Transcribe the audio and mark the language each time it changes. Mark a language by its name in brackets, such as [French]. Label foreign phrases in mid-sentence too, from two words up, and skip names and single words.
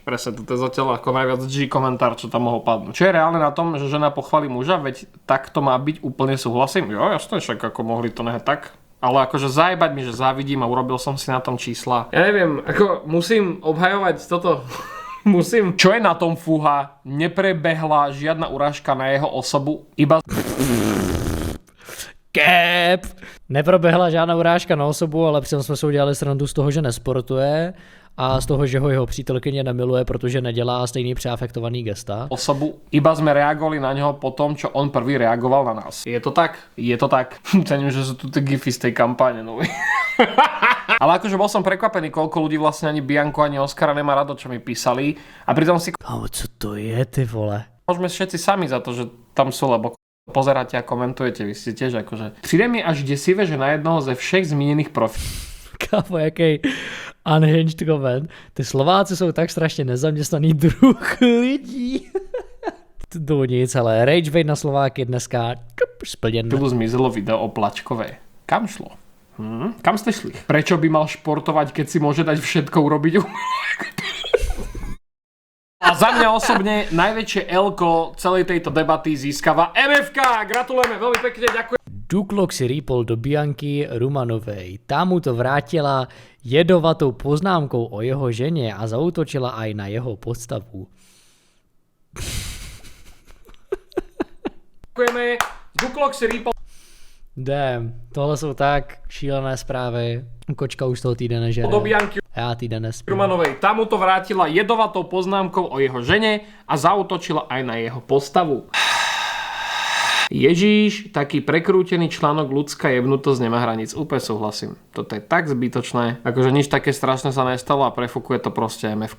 [Slovak] Presne, to je zatiaľ ako najviac G komentár, čo tam mohol padnúť. Čo je reálne na tom, že žena pochváli muža, veď tak to má byť, úplne súhlasím. Jo, jasne, však ako mohli to nehať tak. Ale akože zajebať mi, že závidím a urobil som si na tom čísla. Ja neviem, ako musím obhajovať toto. Musím. Čo je na tom fúha? Neprebehla žiadna urážka na jeho osobu, iba... Cap! [Czech] Neproběhla žádná urážka na osobu, ale přitom jsme si udělali srandu z toho, že nesportuje a z toho, že ho jeho přítelkyně nemiluje, protože nedělá stejný přeafektovaný gesta. [Slovak] Osobu, iba sme reagovali na neho po tom, čo on prvý reagoval na nás. Je to tak? Je to tak. Cením, že sú tu tie gify z tej kampáne novej. Ale akože bol som prekvapený, koľko ľudí vlastne ani Bianku, ani Oscara nemá rado, čo mi písali. A pritom si... [Czech] Kámo, co to je, ty vole? [Slovak] Môžeme všetci sami za to, že tam sú, lebo pozeráte a komentujete, vy ste tiež akože... [Czech] Přijde mi až desivé, že na jednoho ze všech zmíněných profilů. Kámo, jaký [English] unhinged comment. [Czech] Ty Slováci jsou tak strašně nezaměstnaný druh lidí. To nic, ale [English] rage bait [Czech] na Slováky dneska splněn. [Slovak] Pilu zmizelo video o Plačkové. Kam šlo? Kam ste šli? Prečo by mal športovať, keď si môže dať všetko urobiť? A za mňa osobne najväčšie L-ko celej tejto debaty získava MFK. Gratulujeme, veľmi pekne, ďakujem. Duklok si rýpol do Bianky Rumanovej. Tá mu to vrátila jedovatou poznámkou o jeho ženě a zaútočila aj na jeho podstavu. Ďakujeme. Duklok si rýpol. [Czech] Damn, tohle jsou tak šílené zprávy. Kočka už toho týden nežere. [Slovak] Do Bianky [Czech] Já týden nespím. [Slovak] Rumanovej. Tá mu to vrátila jedovatou poznámkou o jeho žene a zaútočila aj na jeho postavu. Ježíš, taký prekrútený článok ľudská jebnutosť nemá hraníc. Úplne súhlasím. Toto je tak zbytočné. Akože nič také strašné sa nestalo a prefukuje to proste MFK.